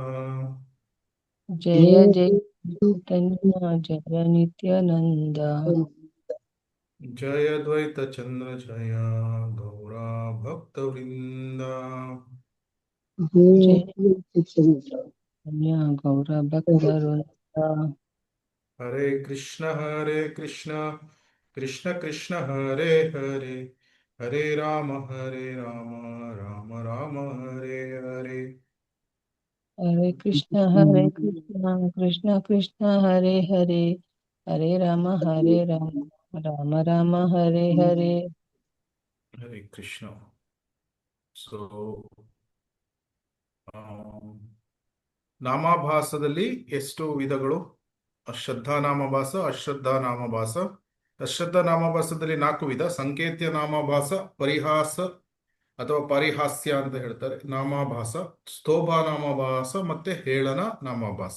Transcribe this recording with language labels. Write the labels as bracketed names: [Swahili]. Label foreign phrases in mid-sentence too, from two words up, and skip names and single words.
[Sanskrit] ಜಯ ಜಯ ಚೈತನ್ಯ ಜಯ ನಿತ್ಯಾನಂದ. ಜಯ ದ್ವೈತ ಚಂದ್ರ ಜಯ ಗೌರ ಭಕ್ತವೃಂದ. ಜಯ ಚೈತನ್ಯ ಗೌರ ಭಕ್ತವೃಂದ. ಹರೇ ಕೃಷ್ಣ ಕೃಷ್ಣ ಕೃಷ್ಣ ಹರೇ ಹರೇ ಹರೇ ರಾಮ ರಾಮ ರಾಮ ಹರೇ ಹರೇ. ಹರೇ ಕೃಷ್ಣ ಕೃಷ್ಣ ಕೃಷ್ಣ ಹರೇ ಹರೇ ಹರೇ ರಾಮ ರಾಮ ರಾಮ ಹರೇ ಹರೇ. ಹರೇ ಕೃಷ್ಣ. [Kannada] ಸೊ ನಾಮಾಭಾಸದಲ್ಲಿ ಎಷ್ಟು ವಿಧಗಳು? ಅಶ್ರದ್ಧಾ ನಾಮಭಾಸ, ಅಶ್ರದ್ಧಾ ನಾಮಭಾಸ. ಅಶ್ರದ್ಧಾ ನಾಮಭಾಸದಲ್ಲಿ 4 ವಿಧ: ಸಂಕೇತ್ಯ ನಾಮಭಾಸ, ಪರಿಹಾಸ ಅಥವಾ ಪರಿಹಾಸ್ಯ ಅಂತ ಹೇಳ್ತಾರೆ ನಾಮಭಾಸ, ಸ್ತೋಭ ನಾಮಭಾಸ ಮತ್ತೆ ಹೇಳನ ನಾಮಭಾಸ.